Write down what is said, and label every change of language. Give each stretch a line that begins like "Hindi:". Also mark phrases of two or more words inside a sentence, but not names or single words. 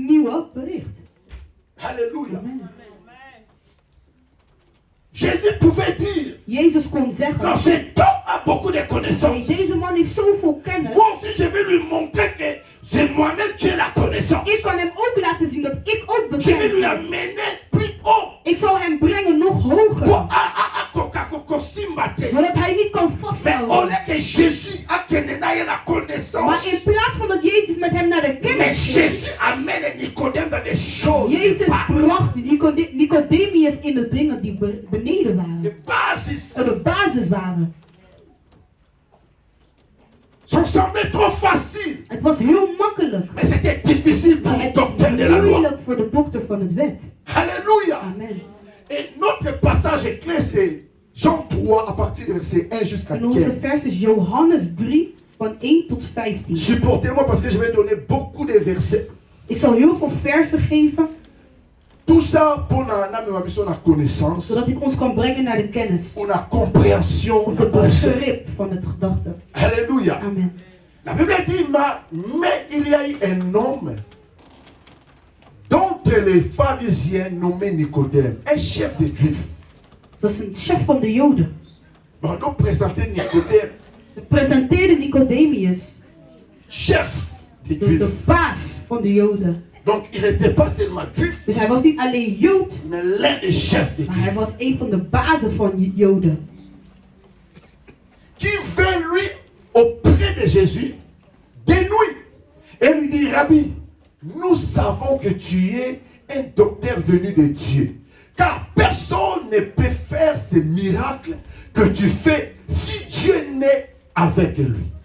Dutch: nieuwe bericht.
French: Alléluia. Amen. Jésus pouvait dire,
Dutch: Jezus kon zeggen,
French: non, cet homme a beaucoup de hey, connaissances.
Dutch: deze man heeft zoveel kennis.
French: Moi aussi, je vais lui montrer que c'est moi-même qui ai la connaissance.
Dutch: Ik kan hem ook laten zien dat ik ook
French: Je vais
Dutch: bekend
French: lui
Dutch: ben.
French: amener plus haut.
Dutch: Ik zal hem brengen nog
French: Pour
Dutch: hoger. Zodat hij niet kan
French: Mais au
Dutch: vasthouden.
French: lieu que Jésus a qu'elle n'ait la connaissance,
Dutch: Maar in plaats van dat Jezus met hem naar de
French: mais
Dutch: kennis ging,
French: Jésus amène Nicodème vers des choses
Dutch: Jezus
French: de base.
Dutch: bracht Nicodemus in de dingen die beneden De waren. basis. De basis waren.
French: Ça semblait trop facile.
Dutch: Het was heel makkelijk.
French: Mais c'était difficile pour
Dutch: Maar
French: le
Dutch: het
French: docteur de
Dutch: is
French: la loi.
Dutch: moeilijk voor de dokter van het wet.
French: Alléluia. Amen. Et notre passage clé, c'est Jean 3, à partir du verset 1 jusqu'à
Dutch: En onze
French: 15.
Dutch: vers is Johannes 3 van 1 tot 15.
French: Supportez-moi parce que je vais donner beaucoup de versets.
Dutch: Ik zal heel veel versen geven,
French: Tout ça pour la connaissance,
Dutch: zodat ik ons kan brengen naar de kennis.
French: pour la compréhension
Dutch: Of de het
French: la pensée.
Dutch: begrip van het gedachte.
French: Alléluia. Amen. La Bible dit, mais il y a eu un homme d'entre les pharisiens nommé Nicodème, un chef des Juifs.
Dutch: Dat was een chef van de Joden.
French: On doit présenter Nicodème,
Dutch: Ze presenteerde Nicodemus,
French: chef des
Dutch: de
French: Juifs.
Dutch: baas van de Joden.
French: Donc il n'était pas seulement juif,
Dutch: Dus hij was niet alleen Jood,
French: mais l'un des chefs des
Dutch: maar hij
French: Juifs.
Dutch: was een van de bazen van Joden.
French: Qui vint lui auprès de Jésus de nuit et lui dit, Rabbi, nous savons que tu es un docteur venu de Dieu. Car personne ne peut faire ces miracles que tu fais si Dieu n'est avec lui.